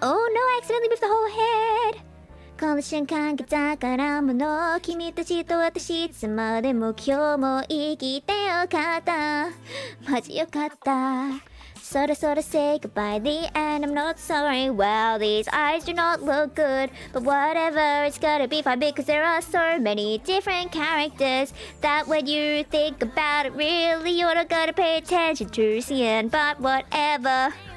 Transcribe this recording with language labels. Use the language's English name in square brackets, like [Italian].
[English] Oh no, I accidentally moved the whole head. [Japanese] この瞬間が宝物、君たちと私いつまでも今日も生きてよかった。マジよかった。 [English] Sorta say goodbye at the end, I'm not sorry. Well, these eyes do not look good, but whatever, it's gotta be fine because there are so many different characters that when you think about it, really you're not gonna pay attention to the end, but whatever.